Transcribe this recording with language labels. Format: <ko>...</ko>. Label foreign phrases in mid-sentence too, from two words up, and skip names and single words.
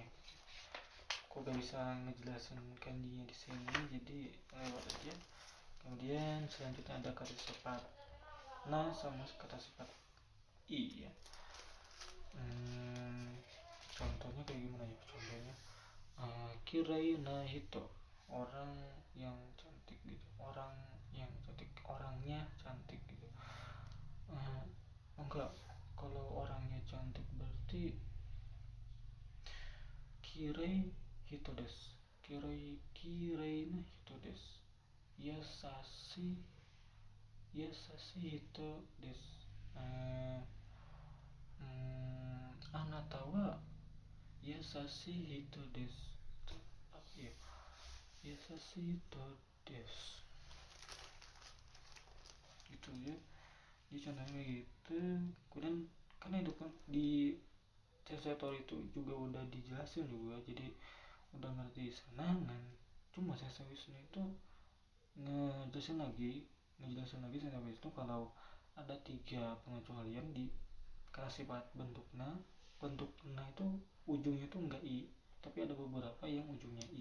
<id>Aku gak bisa ngejelasin kanjinya di sini, jadi lewat aja. Kemudian selanjutnya ada kata sifat na sama kata sifat i ya. Contohnya kayak gimana ya, contohnya</id> <ja>嫌いな人,</ja> <id>orang yang cantik gitu, orangnya cantik gitu. Enggak, kalau orangnya cantik berarti</id> <ja>きれい人です、きれいな人です、優しい人です. あなたは優しい人です.</ja> <id>Apa ya?</id> <ja>優しい人です.</ja> <id>Gitu ya. Jadi contohnya gitu. Kemudian karena itu kan di Sensei itu juga udah dijelasin juga, jadi udah ngerti senangan. Cuma Sensei Wisnu itu ngejelasin lagi Sensei Wisnu kalau ada 3 pengecualian di kata sifat bentuknya itu ujungnya itu enggak i, tapi ada beberapa yang ujungnya i.</id>